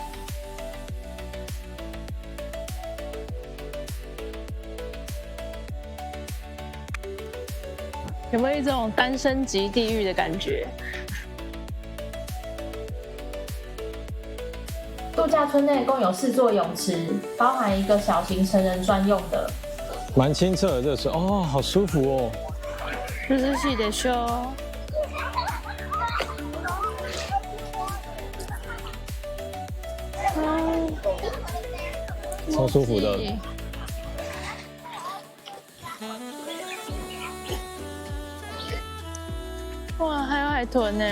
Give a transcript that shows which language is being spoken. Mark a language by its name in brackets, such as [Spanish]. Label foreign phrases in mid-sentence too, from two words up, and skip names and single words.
[Chinese] 有没有一种单身级地狱的感觉？度假村内共有4座泳池，包含一个小型成人专用的。蛮清澈的，这水哦，好舒服哦。 [Japanese] 涼しいでしょ。 [Chinese] 超舒服的。哇，还有海豚呢！